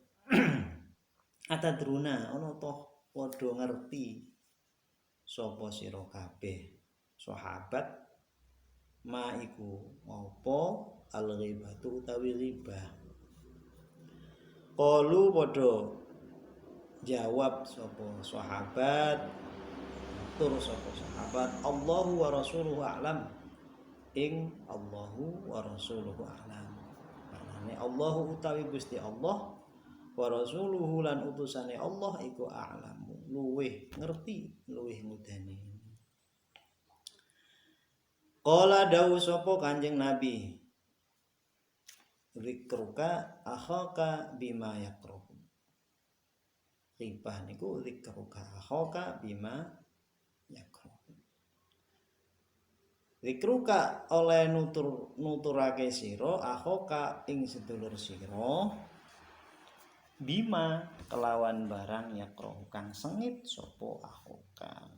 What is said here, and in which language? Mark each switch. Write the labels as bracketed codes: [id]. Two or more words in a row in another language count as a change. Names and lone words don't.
[jv] atadruna ana toh padha ngerti sapa sira kabeh sahabat ma iku apa [ar] الغيبة [jv] utawi ghibah qalu padha jawab sapa sahabat tur sapa sahabat [ar] الله ورسوله أعلم [jv] ing [ar] الله ورسوله أعلم [jv] manane Allahu utawi Gusti Allah [ar] ورسوله [jv] lan utusane Allah iku a'lamu luweh ngerti luweh ngudani. Qala dawu sapa Kanjeng Nabi [ar] ذكرك أخاك بما يكره [jv] ribah niku [ar] ذكرك أخاك بما يكره [jv] zikruka oleh nuturake sira akhaka ing sedulur sira bima kelawan barang yakrahu kang sengit sapa akhaka.